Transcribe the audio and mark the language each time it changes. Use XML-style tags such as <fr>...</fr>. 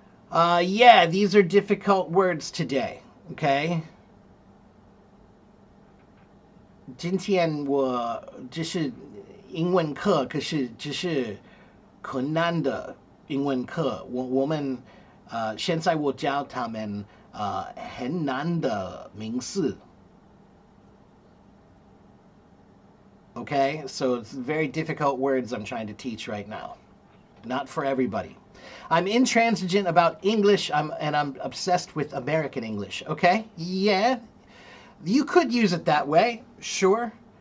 <en>Yeah, these are difficult words today. Okay?</en> <zh>今天我就是英文课，可是就是困难的英文课。我们现在我教他们很难的名词。</zh> <en>Okay, so it's very difficult words I'm trying to teach right now. Not for everybody. I'm intransigent about English, and I'm obsessed with American English. Okay, yeah, you could use it that way, sure.</en>